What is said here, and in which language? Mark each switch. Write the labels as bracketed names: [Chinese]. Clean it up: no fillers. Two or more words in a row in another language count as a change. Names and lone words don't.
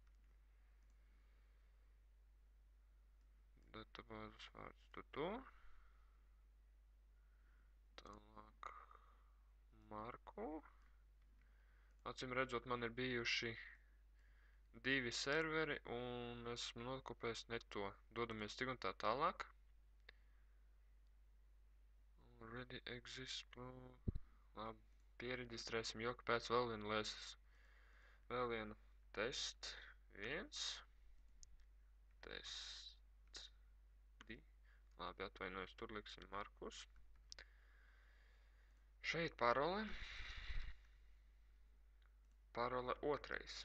[Latvian] Databāzes vārds tutu. Tālāk Marku. Acīm redzot, man ir bijuši 2 serveri un esmu nokopējis ne to. Dodamies tik un tā tālāk. [English] Already exists. [Latvian] Labi, pieregistrēsim, jo pēc vēl vienu test 1. Test 2. Labi, atvainojos, tur liksim Markus. Šeit parole. Parole 2.